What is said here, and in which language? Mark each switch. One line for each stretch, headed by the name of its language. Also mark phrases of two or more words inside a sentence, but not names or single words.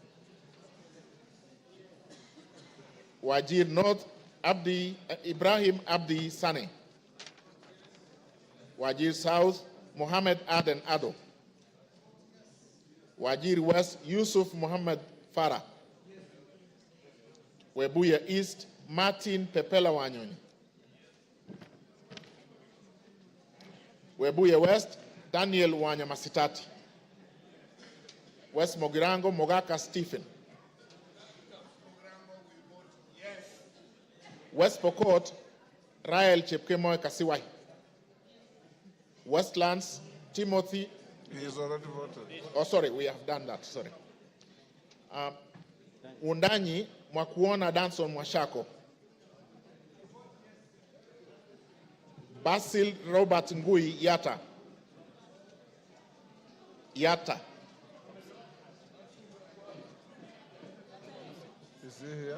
English: Wajir North, Ibrahim Abdi Sane, Wajir South, Muhammad Aden Ado, Wajir West, Yusuf Muhammad Farah, Webuye East, Martin Pepela Wanyoni, Webuye West, Daniel Wanyamasitati, West Mogirango, Mogaka Stephen, West Pokot, Rael Chepkemoy Kasiwai, Westlands, Timothy. He is already voted. Oh, sorry, we have done that, sorry. Undanyi, Mwakuona Danson Mwashako, Basil Robert Ngui Yata, Is he here?